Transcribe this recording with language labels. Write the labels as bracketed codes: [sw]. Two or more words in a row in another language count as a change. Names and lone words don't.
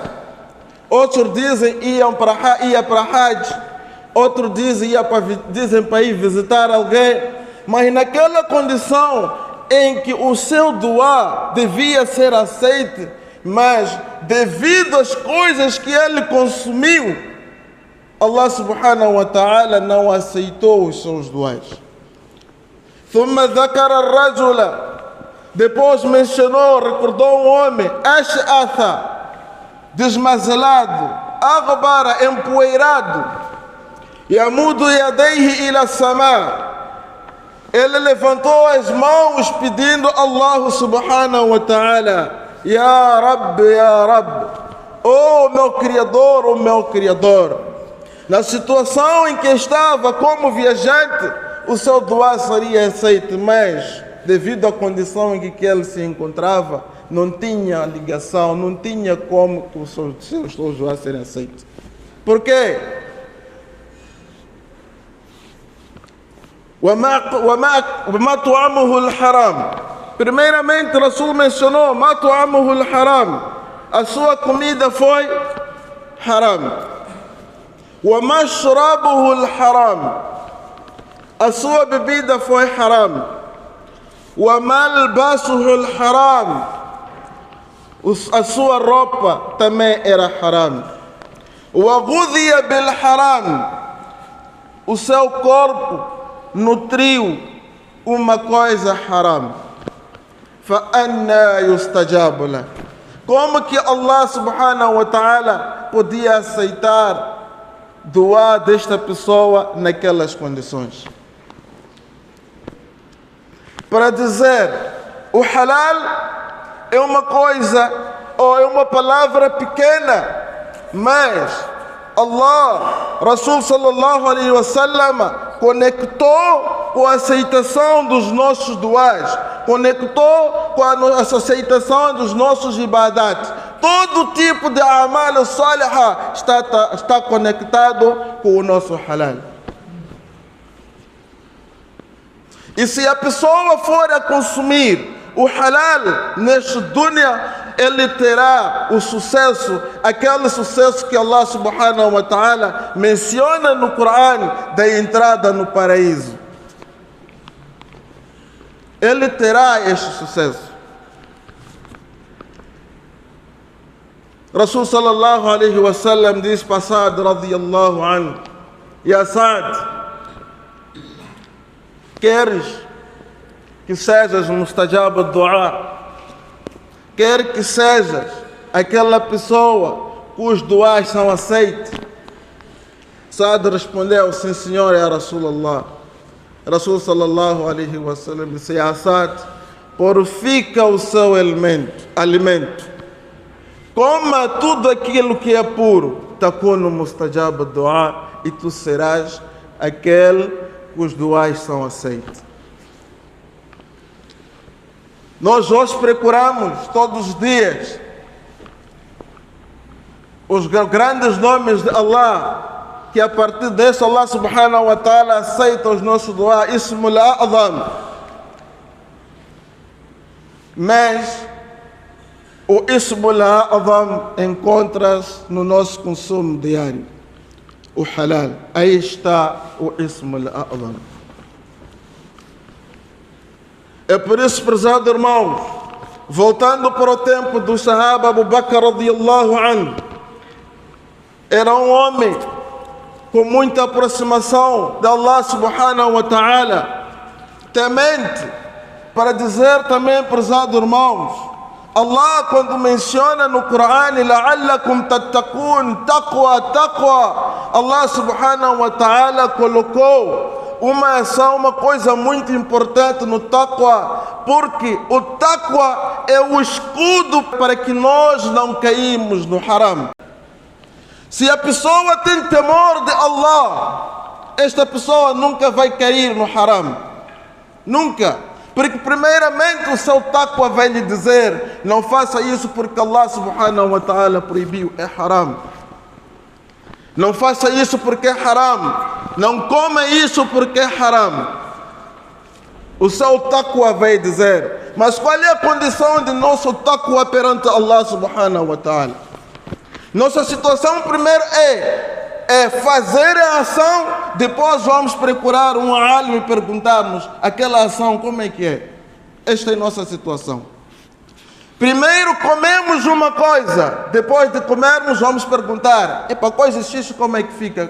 [pt] Outros dizem ia para Hajj. Outros dizem para ir visitar alguém. Mas naquela condição em que o seu dua devia ser aceito, mas devido às coisas que ele consumiu, [ar] الله سبحانه وتعالى [pt] não aceitou os seus duas. [ar] ثم ذكر الرجل, [pt] depois mencionou, recordou um homem, [ar] ash'atha, desmazelado, aghbara, empoeirado, يمد يديه إلى السماء. [pt] Ele levantou as mãos pedindo a [ar] الله سبحانه وتعالى: يا رب، يا رب, [pt] oh meu Criador, oh meu Criador. Na situação em que estava como viajante, o seu dua seria aceito, mas devido à condição em que ele se encontrava, não tinha ligação, não tinha como os seus duas serem aceitos. Por quê? [ar] وما طعامه الحرام. [pt] Primeiramente, o Rasul mencionou: [ar] ما طعامه الحرام. [pt] A sua comida foi haram. [ar] وما شرابه الحرام. [pt] A sua bebida foi haram. [ar] وما لباسه الحرام. [pt] A sua roupa também era haram. [ar] وغذي بالحرام. [pt] O seu corpo nutriu uma coisa haram. [ar] فأنى يستجاب له. [pt] Como que [ar] الله سبحانه وتعالى [pt] podia aceitar dua desta pessoa naquelas condições? Para dizer, o halal é uma coisa, ou é uma palavra pequena, mas Allah, Rasul [ar] صلى الله عليه وسلم, [pt] conectou com a aceitação dos nossos duas, conectou com a aceitação dos nossos ibadat. Todo tipo de [ar] عمل صالحة [pt] está conectado com o nosso halal. E se a pessoa for a consumir o halal neste dunya, ele terá o sucesso, aquele sucesso que [ar] الله سبحانه وتعالى [pt] menciona no Coran, da entrada no paraíso. Ele terá este sucesso. [ar] رسول صلى الله عليه وسلم [pt] diz para Sa'd [ar] رضي الله عنه: يا سعد, [pt] queres que sejas [ar] مستجاب الدعاء? [pt] Quer que sejas aquela pessoa cujos duas são aceitos? Sa'd respondeu: sim senhor, [ar] يا رسول الله. رسول صلى الله عليه وسلم [pt] disse: [ar] يا سعد, [pt] purifica o seu alimento. Coma tudo aquilo que é puro. [ar] تكن مستجاب الدعاء, [pt] e tu serás aquele cujos duas são aceitos. Nós hoje procuramos todos os dias os grandes nomes de Allah, que a partir disso [ar] الله سبحانه وتعالى [pt] aceita os nossos dua, [ar] الاسم الأعظم. [pt] Mas o [ar] الاسم الأعظم [pt] encontra-se no nosso consumo diário, o halal. Aí está o [ar] الاسم الأعظم. [pt] É por isso, prezados irmãos, voltando para o tempo do Sahaba Abu Bakr [ar] رضي الله عنه, [pt] era um homem com muita aproximação de [ar] الله سبحانه وتعالى, [pt] temente. Para dizer também, prezados irmãos, Allah quando menciona no Coran [ar] لعلكم تتقون, [pt] taqwa, [ar] الله سبحانه وتعالى [pt] colocou uma ação, uma coisa muito importante no taqwa, porque o taqwa é o escudo para que nós não caímos no haram. Se a pessoa tem temor de Allah, esta pessoa nunca vai cair no haram. Nunca. Porque primeiramente o seu taqwa vai lhe dizer: não faça isso porque [ar] الله سبحانه وتعالى [pt] proibiu, é haram. Não faça isso porque é haram. Não coma isso porque é haram. O seu taqwa vai dizer. Mas qual é a condição de nosso taqwa perante [ar] الله سبحانه وتعالى? [pt] Nossa situação primeiro é fazer a ação, depois vamos procurar um alim e perguntarmos aquela ação como é que é. Esta é a nossa situação. Primeiro comemos uma coisa, depois de comermos vamos perguntar: para coisa X como é que fica?